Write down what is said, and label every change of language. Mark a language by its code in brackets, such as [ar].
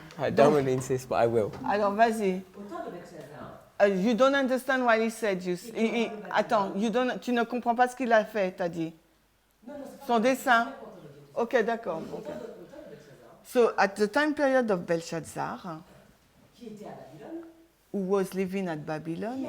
[en] I don't want to insist, but I will. [fr] Alors, vas-y. Autant de Belshazzar, [en] You don't understand what he said. [fr] Attends, tu ne comprends pas ce qu'il a fait, t'as dit. non, c'est pas Son dessin. important de dire. Ok, d'accord. Autant ok. de Belshazzar, [en] So, at the time period of Belshazzar, [fr] qui était à Babylone, [en] who was living at Babylon,